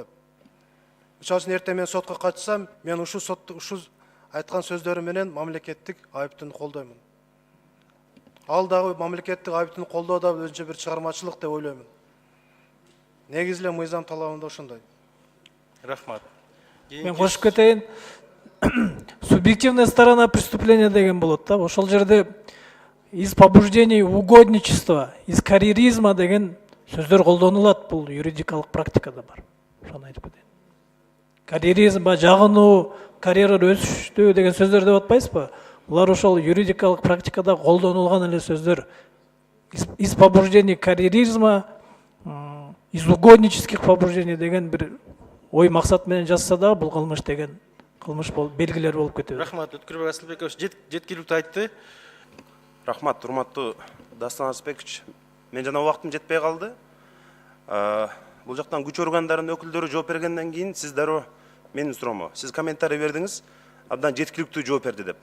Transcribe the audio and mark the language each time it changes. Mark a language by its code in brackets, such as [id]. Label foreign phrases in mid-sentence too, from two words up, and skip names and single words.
[ky] Мисалы үчүн эртең мен сотко катышсам, мен ушу айткан сөздөрүм менен мамлекеттик айыптууну колдоймун. Ал дагы мамлекеттик айыптууну колдоо да өзүнчө бир чыгармачылык деп ойлоймун. Негизи эле мыйзам талабында ошондой. Рахмат. Мен кошуп кетейин. [ru] Субъективная сторона преступления [ky] деген болот да. Ошол жерде [ru] из побуждений угодничества, из карьеризма [ky] деген сөздөр колдонулат. Бул юридикалык практикада бар. Ошону айтып кетейин. Карьеризм ба, жагынуу, карьера өсүштүү деген сөздөр деп атпайсызбы? Булар ошол юридикалык практикада колдонулган эле сөздөр. [ru] Из побуждений карьеризма, из угоднических побуждений [ky] деген бир ой максат менен жазса да, бул кылмыш деген кылмыш болуп белгилер болуп кетет. Рахмат, Өткүрбек Асылбекович жеткиликтүү айтты. Рахмат, урматтуу Дастан Асылбекович. Мен жана убактым жетпей калды. Бул жактан күч органдарынын өкүлдөрү жооп бергенден кийин сиз дароо менин суроомо, сиз комментарий бердиңиз, абдан жеткиликтүү жооп берди деп.